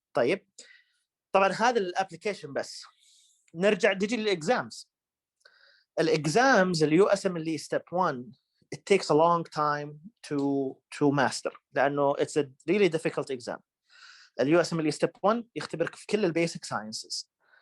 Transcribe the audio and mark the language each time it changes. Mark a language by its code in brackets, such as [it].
[ar] طيب طبعا هذا الابلكيشن بس. نرجع نجي للاكزامز. الاكزامز اليو اس ام اللي ستيب 1 [en] it takes a long time to master [ar] لانه [en] it's a really difficult exam. [ar] اليو اس ام اللي ستيب 1 يختبرك في كل البيسك ساينسز.